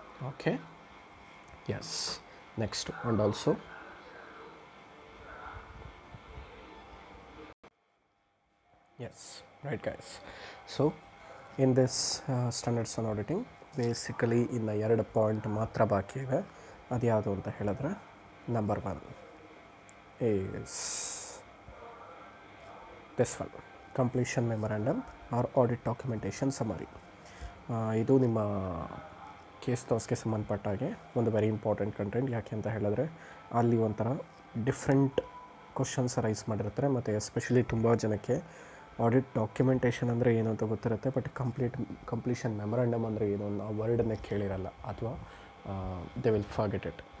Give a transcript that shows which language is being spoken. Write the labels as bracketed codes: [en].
[en] Okay, yes, next and also yes, right guys. So in this standards on auditing basically [kn] ಇನ್ನು 2 point ಮಾತ್ರ ಬಾಕಿ ಇವೆ. ಅದು ಯಾವುದು ಅಂತ ಹೇಳಿದ್ರೆ, [en] Number 1 is this one, completion memorandum or audit documentation summary. [kn] ಇದು ನಿಮ್ಮ ಕೇಸ್ ಟಾಸ್ಗೆ ಸಂಬಂಧಪಟ್ಟ ಹಾಗೆ ಒಂದು ವೆರಿ ಇಂಪಾರ್ಟೆಂಟ್ ಕಂಟೆಂಟ್. ಯಾಕೆ ಅಂತ ಹೇಳಿದ್ರೆ ಅಲ್ಲಿ ಒಂಥರ ಡಿಫ್ರೆಂಟ್ ಕ್ವಶನ್ಸ್ ರೈಸ್ ಮಾಡಿರ್ತಾರೆ, ಮತ್ತು ಎಸ್ಪೆಷಲಿ ತುಂಬ ಜನಕ್ಕೆ ಆಡಿಟ್ ಡಾಕ್ಯುಮೆಂಟೇಷನ್ ಅಂದರೆ ಏನು ಅಂತ ಗೊತ್ತಿರುತ್ತೆ, ಬಟ್ ಕಂಪ್ಲೀಷನ್ ಮೆಮೊರಾಂಡಮ್ ಅಂದರೆ ಏನು ಅನ್ನೋ ವರ್ಡನ್ನೇ ಕೇಳಿರಲ್ಲ ಅಥವಾ [en] They will forget it.